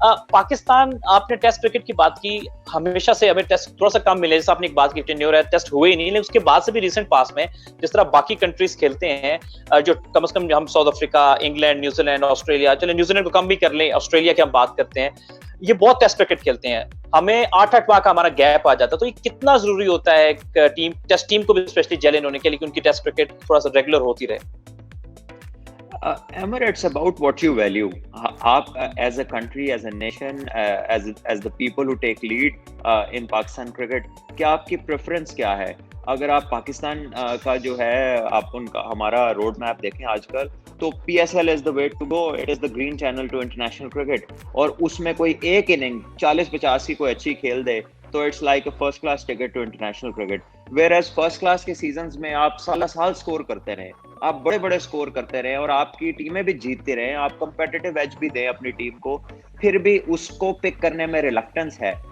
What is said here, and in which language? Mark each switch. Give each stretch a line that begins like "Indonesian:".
Urdu: پاکستان, آپ نے test cricket کی بات کی, ہمیشہ سے ہمیں ٹیسٹ تھوڑا سا کم ملے, جیسے آپ نے ایک بات کی ٹینیور ہے, ٹیسٹ ہوئے ہی نہیں, لیکن اس کے بعد سے بھی ریسنٹ پاس میں جس طرح باقی کنٹریز کھیلتے ہیں, جو کم از کم ہم South Africa, England, New Zealand, Australia, چلے نیوزی لینڈ کو کم بھی کر لیں, آسٹریلیا کی ہم بات کرتے ہیں, یہ بہت ٹیسٹ کرکٹ کھیلتے ہیں. ہمیں 8 ماہ کا ہمارا گیپ آ جاتا ہے. تو یہ کتنا ضروری ہوتا ہے ایک ٹیم, ٹیسٹ ٹیم کو بھی اسپیشلی جیلن ہونے کے لیے, کہ ان کی ٹیسٹ کرکٹ تھوڑا سا ریگولر ہوتی رہے؟
English: Amar, it's about what you value.
Urdu: آپ
English: as a country, as a nation, as the people who take lead in Pakistan cricket,
Urdu: کیا آپ کی preference کیا ہے؟ اگر آپ پاکستان کا جو ہے, آپ ان کا ہمارا روڈ میپ دیکھیں آج کل, تو
English: PSL is the way to go. It is the green channel to international cricket.
Urdu: اور اس میں کوئی ایک اننگ 40-50 کی کوئی اچھی کھیل دے تو
English: It's like a first class ticket to international cricket. Whereas
Urdu: first class کے سیزنز میں آپ سال اسکور کرتے رہیں, آپ بڑے بڑے اسکور کرتے رہیں, اور آپ کی ٹیمیں بھی جیتتے رہیں, آپ کمپیٹیٹیو ایج بھی دیں اپنی ٹیم کو, پھر بھی اس کو پک کرنے میں ریلکٹنس ہے.